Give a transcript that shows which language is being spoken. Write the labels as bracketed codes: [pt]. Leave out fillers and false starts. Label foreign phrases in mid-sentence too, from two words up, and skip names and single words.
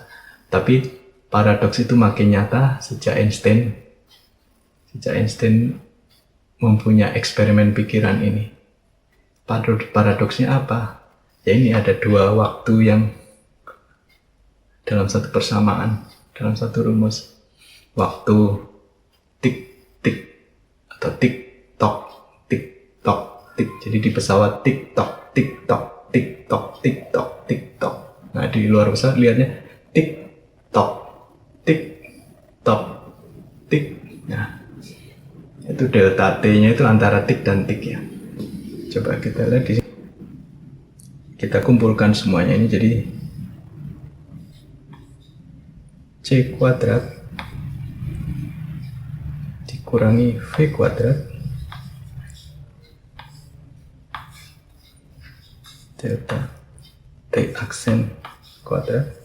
[id] Tapi paradoks itu makin nyata sejak Einstein mempunyai eksperimen pikiran ini. Paradoksnya apa? Ya ini ada dua waktu yang dalam satu persamaan, dalam satu rumus. Waktu tik-tik atau tik-tok, tik-tok, tik. Jadi di pesawat tik-tok, tik-tok, tik-tok, tik-tok, tik-tok. Nah di luar pesawat lihatnya tik-tok, tik-tok, tik. Nah itu delta T-nya itu antara tik dan tik ya. Coba kita lihat di sini. Kita kumpulkan semuanya ini jadi C kuadrat dikurangi V kuadrat delta T aksen kuadrat